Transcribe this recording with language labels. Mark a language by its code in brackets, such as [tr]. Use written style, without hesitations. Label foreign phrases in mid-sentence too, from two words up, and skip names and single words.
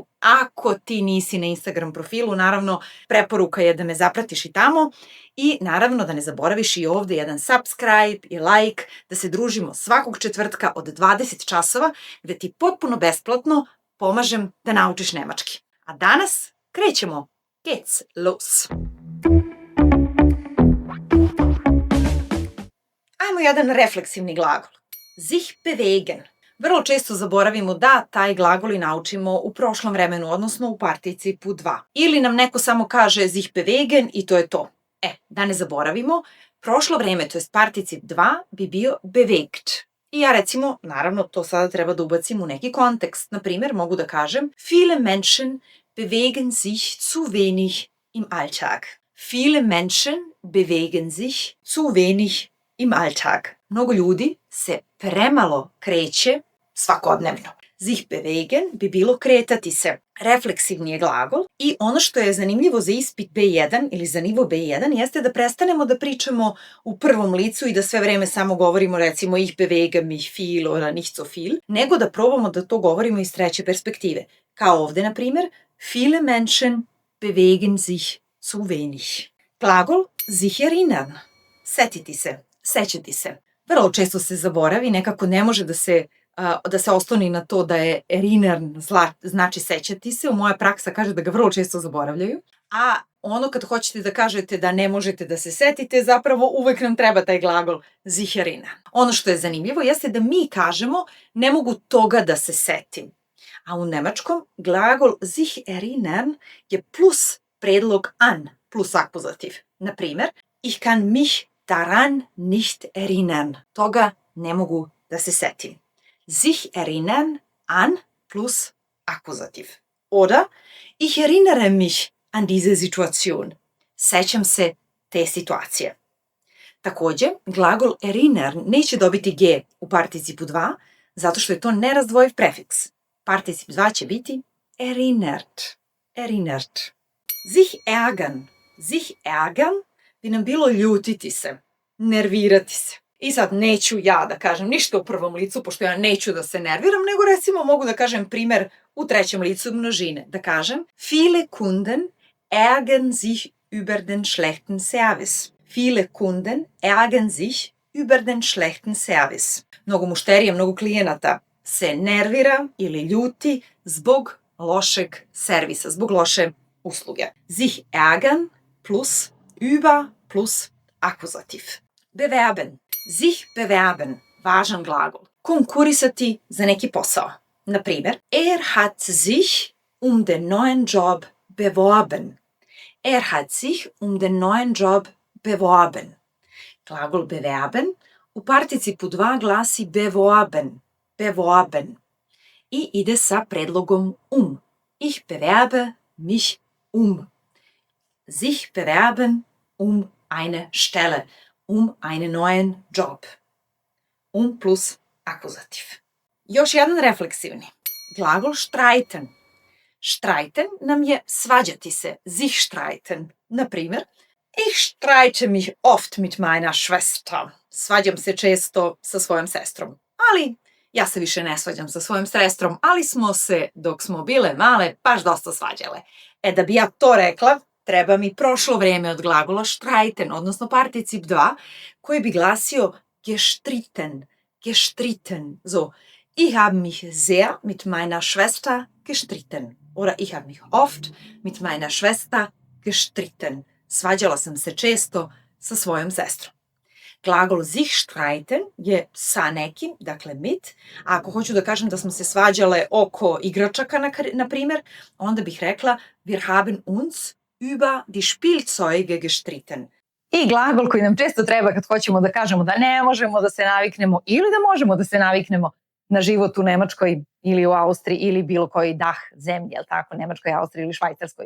[sr] Ako ti nisi na Instagram profilu, naravno, preporuka je da me zapratiš i tamo i naravno da ne zaboraviš i ovde jedan subscribe i like, da se družimo svakog četvrtka od 20 časova, gde ti potpuno besplatno pomažem da naučiš nemački. A danas krećemo. [de] Geht's los! [sr] Ajmo jedan refleksivni glagol. [de] Sich bewegen. [sr] Vrlo često zaboravimo da taj glagol i naučimo u prošlom vremenu, odnosno u participu 2. Ili nam neko samo kaže [de] sich bewegen [sr] i to je to. Da ne zaboravimo, prošlo vreme, to je particip 2, bi bio bewegt. I ja recimo, naravno, to sada treba da ubacim u neki kontekst. Na primjer, mogu da kažem [de] viele Menschen bewegen sich zu wenig im Alltag. Viele Menschen bewegen sich zu wenig im Alltag. [sr] Mnogo ljudi se premalo kreće svakodnevno. [de] Sich bewegen [sr] bi bilo kretati se. Refleksivni je glagol i ono što je zanimljivo za ispit B1 ili za nivo B1 jeste da prestanemo da pričamo u prvom licu i da sve vreme samo govorimo recimo [de] ich bewege mich viel oder nicht so viel, [sr] nego da probamo da to govorimo iz treće perspektive. Kao ovde, na primjer, [de] viele Menschen bewegen sich zu wenig. [sr] Glagol [de] sich erinnern. [sr] Setiti se, sećati se. Vrlo često se zaboravi, nekako ne može da se osloni na to da je erinnern znači sećati se. Moja praksa kaže da ga vrlo često zaboravljaju. A ono kad hoćete da kažete da ne možete da se setite, zapravo uvek nam treba taj glagol [de] sich erinnern. [sr] Ono što je zanimljivo jeste da mi kažemo ne mogu toga da se setim. A u nemačkom glagol [de] sich erinnern [sr] je plus predlog an, plus akuzativ. Na primjer, [de] ich kann mich daran nicht erinnern. [sr] Toga ne mogu da se setim. [de] Sich erinnern an [sr] plus akuzativ. [de] Oder ich erinnere mich an diese Situation. [sr] Sećam se te situacije. Takođe, glagol erinnern neće dobiti G u participu 2, zato što je to nerazdvojiv prefiks. Particip 2 će biti [de] erinnert. Erinnert. Sich ärgern. Sich ärgern [sr] bi nam bilo ljutiti se, nervirati se. I sad neću ja da kažem ništa u prvom licu, pošto ja neću da se nerviram, nego recimo mogu da kažem primer u trećem licu množine. Da kažem, [de] viele Kunden ärgern sich über den schlechten Service. Viele Kunden ärgern sich über den schlechten Service. [sr] Mnogo mušterija, mnogo klijenata se nervira ili ljuti zbog lošeg servisa, zbog loše usluge. [de] Sich ärgern plus über [sr] plus akuzativ. [de] Bewerben. Sich bewerben. [sr] Važan glagol. Konkurisati za neki posao. Na primjer, [de] hat sich um den neuen Job beworben. Hat sich um den neuen Job beworben. [sr] Glagol bewerben u participu 2 glasi beworben. Beworben. I ide sa predlogom [de] Ich bewerbe mich Sich bewerben eine Stelle, einen neuen Job. [sr] Plus akuzativ. Još jedan refleksivni. Glagol streiten. Streiten nam je svađati se. [de] Sich streiten. [sr] Na primjer, [de] ich streite mich oft mit meiner Schwester. [sr] Svađam se često sa svojom sestrom. Ali ja se više ne svađam sa svojom sestrom, ali smo se, dok smo bile male, baš dosta svađale. Da bi ja to rekla, treba mi prošlo vreme od glagola streiten, odnosno particip 2, koji bi glasio [de] gestritten, gestritten. So, ich habe mich sehr mit meiner Schwester gestritten. Oder ich habe mich oft mit meiner Schwester gestritten. [sr] Svađala sam se često sa svojom sestrom. Glagol sich streiten je sa nekim, dakle mit, a ako hoću da kažem da smo se svađale oko igračaka, na primjer, onda bih rekla [de] wir haben uns über die Spielzeuge gestritten. [sr] I glagol koji nam često treba kad hoćemo da kažemo da ne možemo da se naviknemo ili da možemo da se naviknemo na život u Nemačkoj ili u Austriji ili bilo koji zemlji, jel tako, Nemačkoj, Austriji ili Švajcarskoj.